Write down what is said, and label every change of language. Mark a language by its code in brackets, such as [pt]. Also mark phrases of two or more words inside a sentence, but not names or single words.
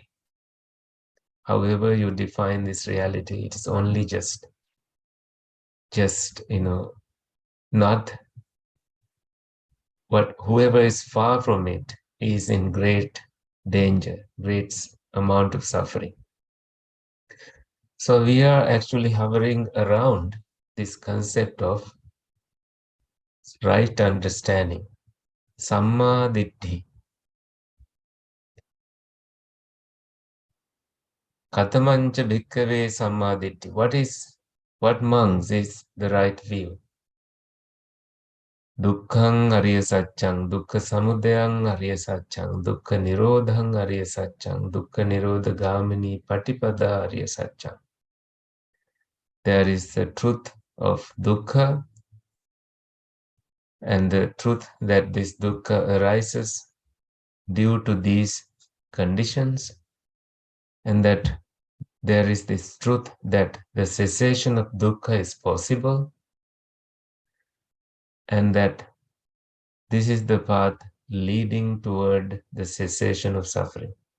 [en] However you define this reality, it is only just not what whoever is far from it is in great danger, great amount of suffering. So we are actually hovering around this concept of right understanding, [pi] samma ditti. Katamancha bhikkhave samma ditti. [en] What monks is the right view? [pi] Dukkhang ariya satchang, dukkha samudayang ariya satchang, dukkha nirodhang ariya satchang, dukkha nirodha gamini patipada ariya satchang. [en] There is the truth of dukkha and the truth that this dukkha arises due to these conditions, and that there is this truth that the cessation of dukkha is possible, and that this is the path leading toward the cessation of suffering.